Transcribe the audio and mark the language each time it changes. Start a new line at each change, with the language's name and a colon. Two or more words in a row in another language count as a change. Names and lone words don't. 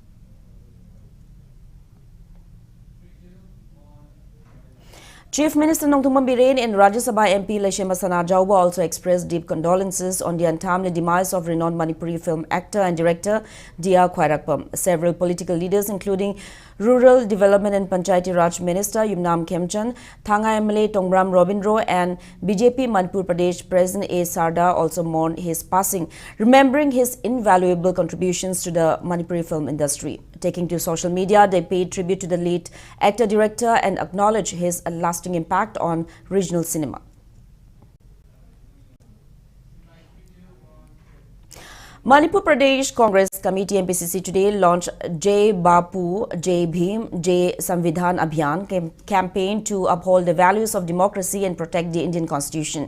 English: Chief Minister Nongthumam Biren and Rajya Sabha MP Leshema Sana Jauba also expressed deep condolences on the untimely demise of renowned Manipuri film actor and director Dia Khwairakpam. Several political leaders, including Rural Development and Panchayati Raj Minister Yumnam Khemchand, Thanga MLA Tongbram Robindro, and BJP Manipur Pradesh President A. Sarda also mourned his passing, remembering his invaluable contributions to the Manipuri film industry. Taking to social media, they paid tribute to the late actor-director and acknowledged his lasting impact on regional cinema. Manipur Pradesh Congress Committee MPCC today launched Jai Bapu, Jai Bhim, Jai Samvidhan Abhiyan campaign to uphold the values of democracy and protect the Indian Constitution.